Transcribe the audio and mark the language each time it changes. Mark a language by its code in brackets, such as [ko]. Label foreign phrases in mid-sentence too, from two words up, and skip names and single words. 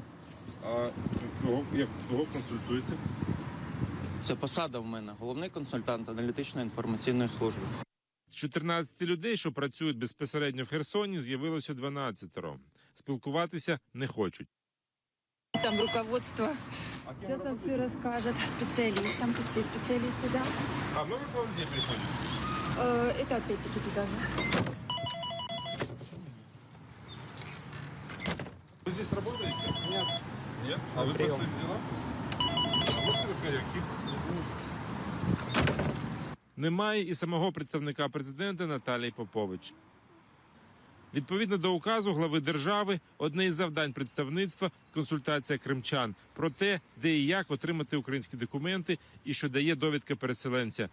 [uk] А кого консультуєте? Це посада в мене. Головний консультант аналітично-інформаційної служби. З 14 людей, що працюють безпосередньо в Херсоні, з'явилося 12. Спілкуватися не хочуть. [ru] Там руководство. Сейчас вам все расскажет. Специалистам, тут все специалисты, да? А много к вам людей приходит? Это опять-таки туда же. Вы здесь работаете? Нет. Нет? А вы по своим делам? А можете рассказать, каких? [uk] Немає і самого представника президента Наталії Попович. Відповідно до указу глави держави, одне із завдань представництва – консультація кримчан про те, де і як отримати українські документи і що дає довідка переселенця.